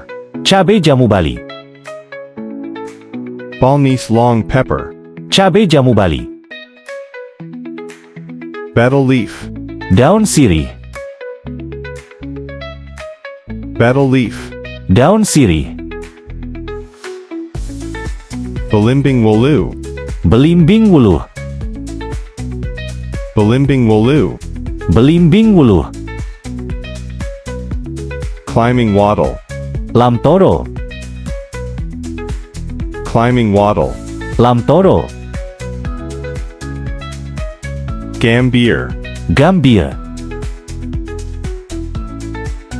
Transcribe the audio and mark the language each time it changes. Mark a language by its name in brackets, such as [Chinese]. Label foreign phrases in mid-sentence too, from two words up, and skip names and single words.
[Indonesian] Cabai jamu Bali. [English] Balnese long pepper. [Indonesian] Cabai jamu Bali. [English] Betel leaf. [Indonesian] Daun sirih. [English] Betel leaf. [Indonesian] Daun sirih. Belimbing wulu. Belimbing wuluh. Belimbing wulu. Belimbing wuluh. [English] Climbing wattle. [Indonesian] Lamtoro. [English] Climbing wattle. [Indonesian] Lamtoro. Gambir. Gambir. Gambir.